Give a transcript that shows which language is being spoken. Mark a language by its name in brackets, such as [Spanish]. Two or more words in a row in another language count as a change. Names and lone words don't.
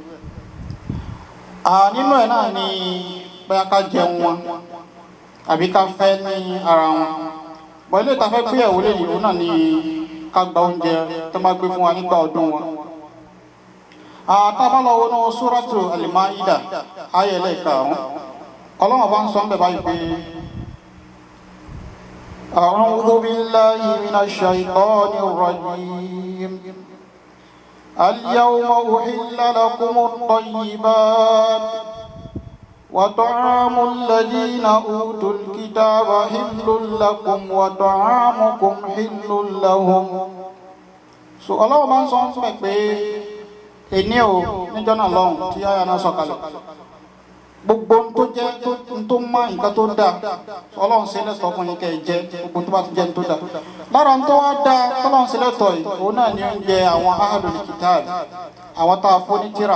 [Yoruba] Nínú ẹ̀ náà ni bóyá ká jẹun wọn àbí ká fẹ́ ní ara wọn. Bọ̀ ilé ìta fẹ́ gbé ẹ̀wò lè yìí náà ni ká gba oúnjẹ tó máa gbé fún wa nígbà ọdún wọn. Tá bá lọ wọnú Suratu Al-Ma'idah ayé ẹlẹ́ẹ̀karùn-ún, Ọlọ́run bá ń sọ ń bẹ̀ báyìí pé [Arabic] أعوذ بالله من الشيطان الرجيم. اليوم أحل لكم الطيبات وطعام الذين أوتوا الكتاب حل لكم وطعامكم حل لهم. [Yoruba] So Ọlọ́run bá ń sọ ń bẹ̀ pé èní o níjọ́ náà lọ́hùn tí àyà náà sọ̀kalẹ̀, gbogbo tó jẹ́ tó má nǹkan tó dáa Ọlọ́run ṣe lẹ́tọ̀ọ́ fún yín kẹ́ ẹ jẹ, gbogbo tó bá ti jẹ́ tó dáa. Lára tó wá dáa tọ́lọ́run ṣe lẹ́tọ̀ọ́ yìí òun náà ni oúnjẹ àwọn [Arabic] أهل الكتاب, [Yoruba] àwọn tá a fún ní tírà.